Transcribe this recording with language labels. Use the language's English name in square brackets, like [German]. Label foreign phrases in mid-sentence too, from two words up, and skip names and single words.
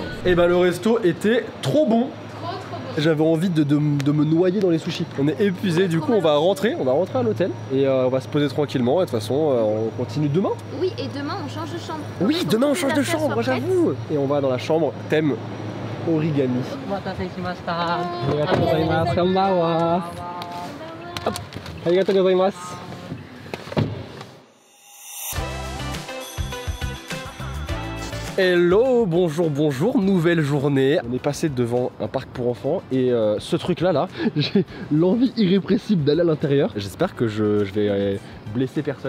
[French] Et bah le resto était trop bon. J'avais envie de me noyer dans les sushis. On est épuisé, du coup on va rentrer à l'hôtel et on va se poser tranquillement et de toute façon on continue demain. Oui, et demain on change de chambre. Oui, demain on change de chambre, j'avoue. Et on va dans la chambre thème origami. [Japanese] ありがとうございます、こんばんは. Hop, ありがとうございます. [French] Hello, bonjour, bonjour, nouvelle journée. On est passé devant un parc pour enfants et ce truc là, j'ai l'envie irrépressible d'aller à l'intérieur. J'espère que je vais blesser personne.